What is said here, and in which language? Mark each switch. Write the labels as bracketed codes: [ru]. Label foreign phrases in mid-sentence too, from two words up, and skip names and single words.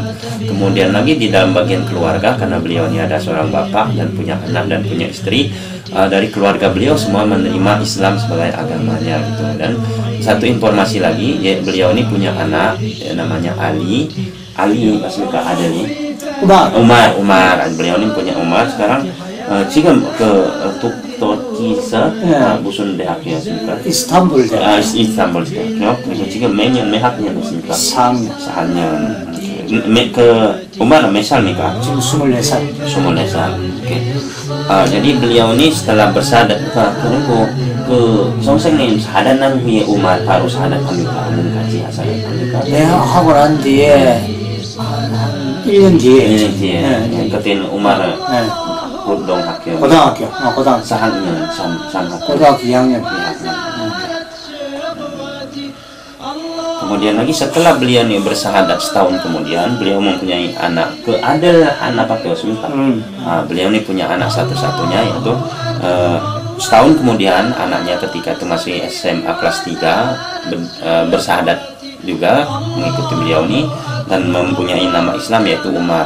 [id] Kemudian lagi di dalam bagian keluarga, karena beliau ini ada seorang bapak dan punya anak dan punya istri, dari keluarga beliau semua menerima Islam sebagai agamanya gitu. Dan satu informasi lagi, beliau ini punya anak namanya Ali Asmika ada nih Umar. Beliau ini punya Umar sekarang [ko] 지금 터키에서 무슨 대학교 했습니까? 이스탄불 대학. 이스탄불 대학교. 그래서 지금 몇 학년 했습니까? 4학년. Umar 몇 살입니까? 지금 24살. 24살. [id] Jadi beliau ini setelah bersyahadat [ko] 그리고 선생님 syahadat 후에 Umar [id] baru syahadat [ko] 합니까? 아니면 같이 syahadat 합니까? 내가 하고 난 뒤에 1년 뒤에. 그때는 Umar 고등학교. 고등학교. 4학년. 고등학교 2학년. [id] Kemudian lagi setelah beliau ini bersyahadat setahun kemudian beliau mempunyai anak. Ada anak pakai sebentar. Beliau ini punya anak satu-satunya yaitu setahun kemudian anaknya ketika itu masih SMA kelas 3 bersyahadat juga mengikuti beliau ini dan mempunyai nama Islam yaitu Umar.